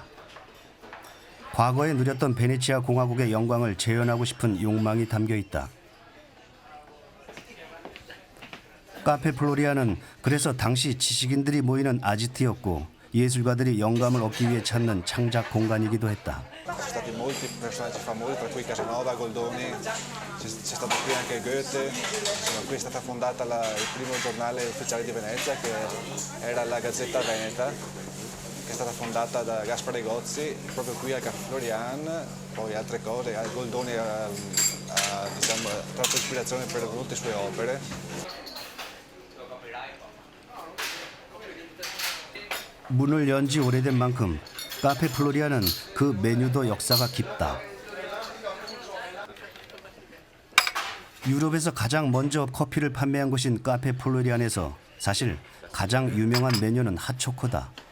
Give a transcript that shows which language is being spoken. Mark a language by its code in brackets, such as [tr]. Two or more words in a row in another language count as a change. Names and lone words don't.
[ko] 과거에 누렸던 베네치아 공화국의 영광을 재현하고 싶은 욕망이 담겨 있다. 카페 플로리아는 그래서 당시 지식인들이 모이는 아지트였고 예술가들이 영감을 얻기 위해 찾는 창작 공간이기도 했다. [it] Ci sono stati molti personaggi famosi, tra cui Casanova, Goldoni, c'è stato qui anche Goethe, insomma, qui è stata fondata il primo giornale ufficiale di Venezia che era la Gazzetta Veneta, che è stata fondata da Gaspare Gozzi, proprio qui al Caffè Florian, poi altre cose, Goldoni ha diciamo, tratto ispirazione per molte sue opere. [ko] 문을 연 지 오래된 만큼 카페 플로리아는 그 메뉴도 역사가 깊다. 유럽에서 가장 먼저 커피를 판매한 곳인 카페 플로리안에서 사실 가장 유명한 메뉴는 핫초코다.